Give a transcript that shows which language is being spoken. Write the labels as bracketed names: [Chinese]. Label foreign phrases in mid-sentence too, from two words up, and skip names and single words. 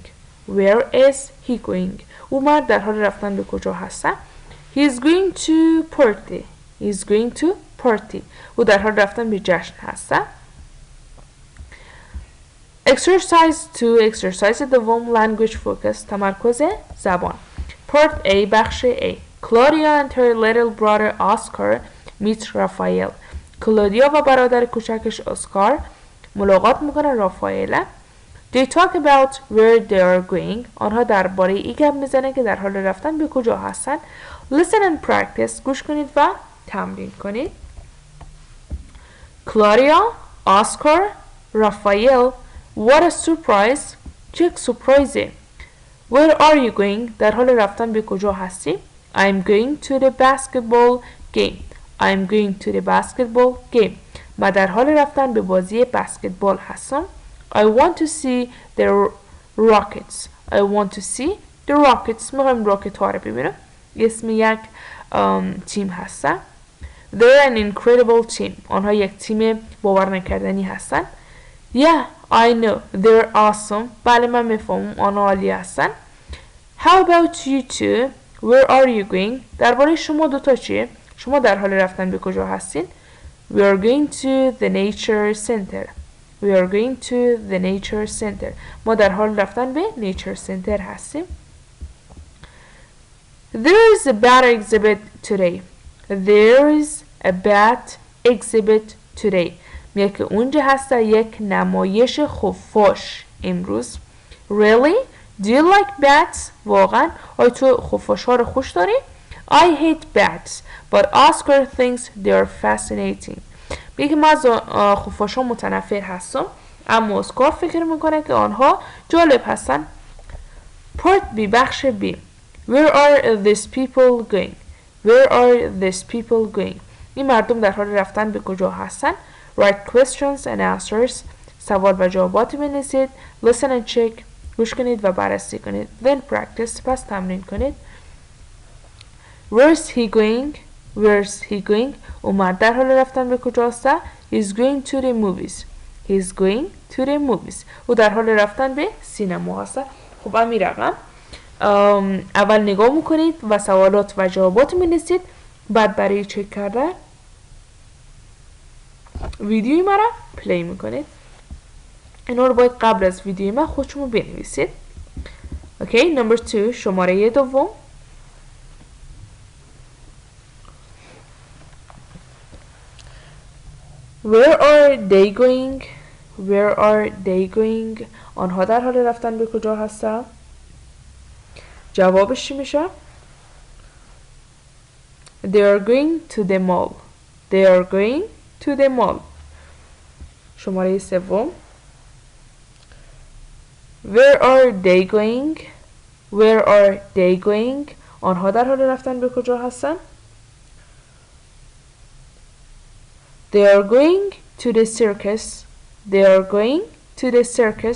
[English] where is he going؟ [Persian] او مرد در حال رفتن به کجا هسته؟ [English] he is going to party. he is going to party. [Persian] او در حال رفتن به جشن هسته. [English] exercise 2. [Persian] exercise دوم [English] language focus [Persian] تمرکز زبان. [English] part A بخش A. Claudia and her little brother Oscar meet Raphael. [Persian] کلودیا و برادر کوچکش اسکار ملاقات میکنن رافائل. [English] They talk about where they are going. [Persian] آنها درباره ای گپ میزنن که در حال رفتن به کجا هستن. [English] Listen and practice. [Persian] گوش کنید و تمرین کنید. [English] Claudia, Oscar, Raphael. What a surprise. [Persian] چه سورپرایزه. [English] Where are you going؟ [Persian] در حال رفتن به کجا هستی؟ [English] I'm going to the basketball game. I'm going to the basketball game. [Persian] من در حال رفتن به بازی بسکتبال هستم. [English] I want to see the Rockets. I want to see the Rockets. [Persian] میخوایم راکت ها رو ببینم. اسم یک تیم هستن. [English] They're an incredible team. [Persian] آنها یک تیم باور نکردنی هستن. [English] Yeah, I know. They're awesome. [Persian] بله من میفهمم آنها عالی هستن. [English] How about you two? Where are you going؟ [Persian] درباره شما دوتا چیه؟ شما در حال رفتن به کجا هستین؟ [English] We are going to the nature center. We are going to the nature center. [Persian] ما در حال رفتن به [English] nature center [Persian] هستیم. [English] There is a bat exhibit today. There is a bat exhibit today. [Persian] میگه که اونجا هست یک نمایش خفاش امروز. [English] Really? Do you like bats? [Persian] واقعا آیا تو خفاش ها رو خوش داری؟ [English] I hate bats, but Oscar thinks they are fascinating. [Persian] میگه من از خفاش ها متنفر هستم، اما اسکار فکر میکنه که آنها جالب هستن. [English] Part B بخش B. Where are these people going? Where are these people going? [Persian] این مردم در حال رفتن به کجا هستن؟ [English] Write questions and answers. [Persian] سوال و جوابات بنویسید. [English] Listen and check. [Persian] گوش کنید و بررسی کنید. [English] Then practice. [Persian] پس تمرین کنید. [English] Where's he going? Where's he going? [Persian] او مرد در حال رفتن به کجا هسته؟ [English] He's going to the movies. He's going to the movies. [Persian] او در حال رفتن به سینما هسته. خب امی رقم اول نگاه میکنید و سوالات و جوابات می‌نویسید. بعد برای چک کردن ویدیوی مرا پلی میکنید. اینا رو باید قبل از ویدیوی من خودشون رو بنویسید. اوکی. نمبر 2 شماره دوم. [English] Where are they going? Where are they going? [Persian] آنها در حال رفتن به کجا هستن؟ جوابش چی میشه؟ [English] They are going to the mall. They are going to the mall. [Persian] شماره سوم. [English] Where are they going? Where are they going? [Persian] آنها در حال رفتن به کجا هستن؟ [English] They are going to the circus. They are going to the circus.